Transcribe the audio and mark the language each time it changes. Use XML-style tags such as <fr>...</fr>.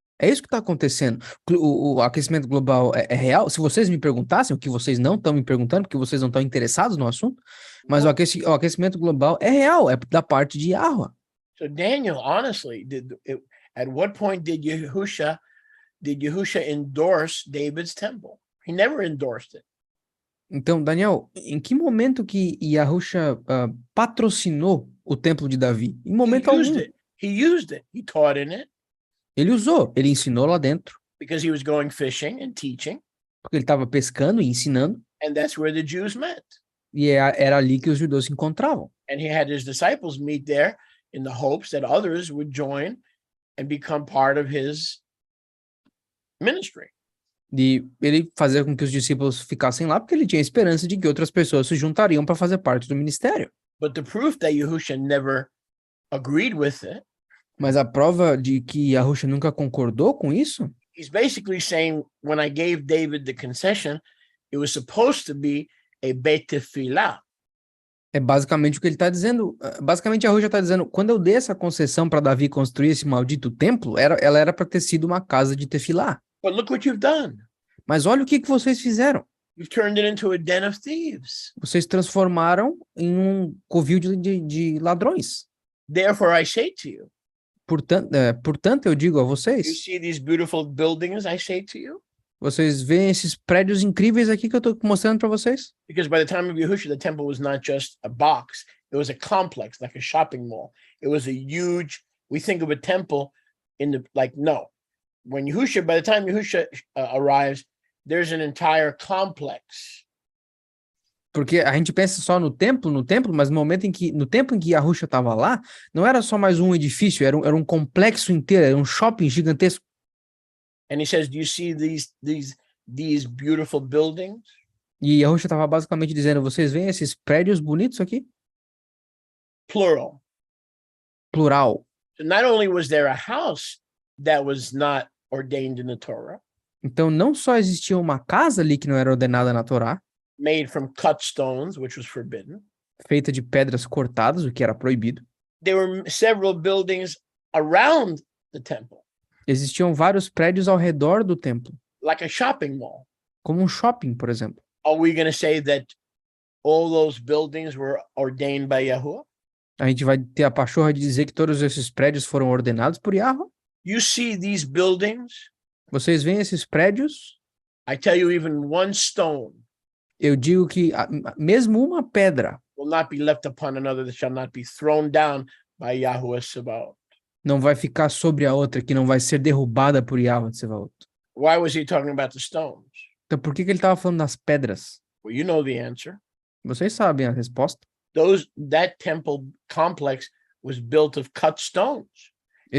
<pt>É isso que está acontecendo. O aquecimento global é real. Se vocês me perguntassem, o que vocês não estão me perguntando, porque vocês não estão interessados no assunto, mas o aquecimento global é real, é da parte de Yahweh.</pt> <en>So Daniel, honestly, at what point did Yahusha endorse David's temple? He never endorsed it.</en> <pt>Então, Daniel, em que momento que Yahusha patrocinou o templo de Davi? Em momento algum.</pt> <en>He used it. He taught in it.</en> <pt>Ele usou, ele ensinou lá dentro.</pt> <en>Because he was going fishing and teaching.</en> <pt>Porque ele estava pescando e ensinando.</pt> <en>And that's where the Jews met.</en> <pt>E era ali que os judeus se encontravam.</pt> <en>And he had his disciples meet there in the hopes that others would join and become part of his ministry.</en> <pt>E ele fazia com que os discípulos ficassem lá porque ele tinha esperança de que outras pessoas se juntariam para fazer parte do ministério.</pt> <en>But the proof that Yahusha never agreed with it.</en> <pt>Mas a prova de que Yahusha nunca concordou com isso?</pt> <en>He's basically saying, when I gave David the concession, it was supposed to be a Beit Tefillah.</en> <pt>É basicamente o que ele está dizendo. Basicamente, Yahusha está dizendo, quando eu dei essa concessão para Davi construir esse maldito templo, ela era para ter sido uma casa de tefilá.</pt> <en>But look what you've done.</en> <pt>Mas olha o que vocês fizeram.</pt> <en>You've turned it into a den of thieves.</en> <pt>Vocês transformaram em um covil de ladrões.</pt> <en>Therefore, I say to you.</en> <pt>Portanto, eu digo a</pt> <en>You</en> <pt>vocês,</pt> <en>see these beautiful buildings, I say to you.</en> <pt>vocês veem esses prédios incríveis aqui que eu estou mostrando para vocês?</pt> <en>Because by the time of Yahusha, the temple was not just a box. It was a complex, like a shopping mall. It was a huge, we think of a temple no. When Yahusha, by the time Yahusha arrives, there's an entire complex</en> <pt>Porque a gente pensa só no templo, mas no tempo em que Yahusha estava lá, não era só mais um edifício, era um complexo inteiro, era um shopping gigantesco.</pt> <en>And he says, do you see these beautiful buildings?</en> <pt>E Yahusha estava basicamente dizendo, vocês veem esses prédios bonitos aqui?</pt> <en>Plural.</en> <pt>Plural.</pt> <en>So not only was there a house that was not ordained in the Torah,</en> <pt>Então, não só existia uma casa ali que não era ordenada na Torá,</pt> <en>made from cut stones, which was forbidden,</en> <pt>feita de pedras cortadas, o que era proibido.</pt> <en>there were several buildings around the temple,</en> <pt>Existiam vários prédios ao redor do templo,</pt> <en>like a shopping mall.</en> <pt>como um shopping, por exemplo.</pt> <en>Are we going to say that all those buildings were ordained by Yahuwah?</en> <pt>A gente vai ter a pachorra de dizer que todos esses prédios foram ordenados por Yahweh.</pt> <en>You see these buildings?</en> <pt>Vocês veem esses prédios?</pt> <en>I tell you, even one stone</en> <pt>Eu digo que mesmo uma pedra</pt> <en>will not be left upon another that shall not be thrown down by Yahuwah Sabaoth.</en> <pt>não vai ficar sobre a outra, que não vai ser derrubada por Yahweh Tsevaot.</pt> <en>Why was he talking about the stones?</en> <pt>Então por que ele estava falando das pedras?</pt> <en>Well, you know the answer.</en> <pt>Vocês sabem a resposta.</pt> <en>That temple complex was built of cut stones and</en>